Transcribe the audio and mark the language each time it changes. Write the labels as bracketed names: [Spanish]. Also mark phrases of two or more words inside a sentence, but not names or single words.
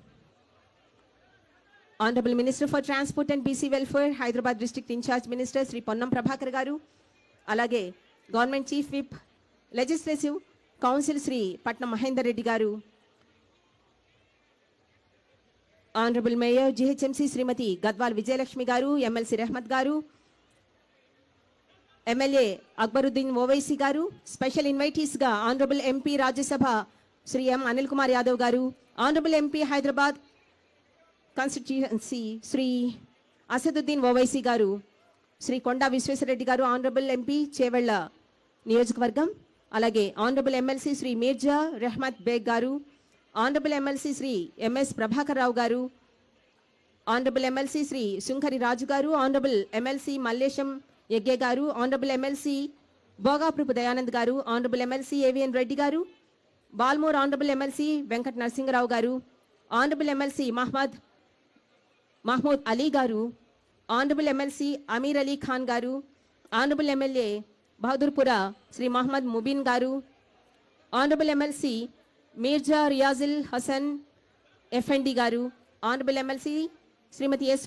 [English] Honorable Minister for Transport and BC Welfare, Hyderabad District Incharge Minister Sri Ponnam Prabhakar Garu, alage Government Chief Whip, Legislative Council Sri Patna Mahendra Reddy Garu, Honorable Mayor GHMC Srimati Gadwal Vijayalakshmi Garu, MLC Rehmat Garu, MLA Akbaruddin Owaisi Garu, special invitees ga Honorable MP Rajya Sabha Sri M Anil Kumar Yadav Garu, Honorable MP Hyderabad Constituency Sri Asaduddin Owaisi Garu, Sri Konda Visweswara Reddy Garu, Honorable MP Chevella Niyojakavargam, alage Honorable MLC Sri Mirza Rehmat Beg Garu, Honorable MLC Sri MS Prabhakar Rao Garu, Honorable MLC Sri Sunkari Raju Garu, Honorable MLC Mallesham Yegge Garu, Honorable MLC Bogaprupu Dayanand Garu, Honorable MLC AVN Reddy Garu, Balmore Honorable MLC Venkat Narsingarao Garu, Honorable MLC Mahmood Ali Garu, Honorable MLC Amir Ali Khan Garu, Honorable MLA Bahadurpura Sri Muhammad Mubin Garu, Honorable MLC Mirza Riazil Hassan FND Garu, Honorable MLC Srimati S.